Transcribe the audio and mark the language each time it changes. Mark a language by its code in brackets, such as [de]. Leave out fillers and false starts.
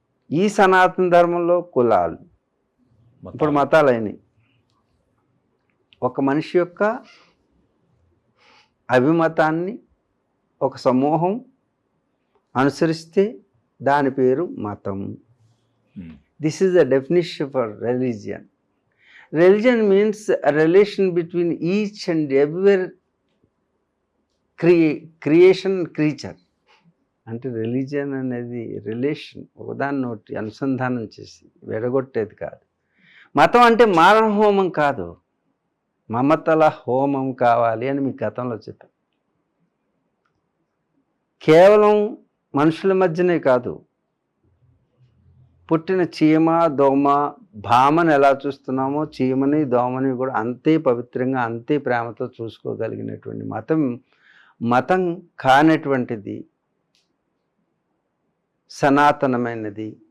[te] ఈ సనాతన ధర్మంలో కులాలు, ఇప్పుడు మతాలైనవి. ఒక మనిషి యొక్క అభిమతాన్ని ఒక సమూహం అనుసరిస్తే దాని పేరు మతం. [en] This is the definition for religion. Religion means a relation between each and every creation creature. [te] అంటే రిలీజియన్ అనేది రిలేషన్, ఒకదాన్నోటి అనుసంధానం చేసి విడగొట్టేది కాదు. మతం అంటే మారణ హోమం కాదు, మమతల హోమం కావాలి అని మీకు గతంలో చెప్పాను. కేవలం మనుషుల మధ్యనే కాదు, పుట్టిన చీమ దోమ భామను ఎలా చూస్తున్నామో చీమని దోమని కూడా అంతే పవిత్రంగా అంతే ప్రేమతో చూసుకోగలిగినటువంటి మతం కానటువంటిది సనాతనమైనది.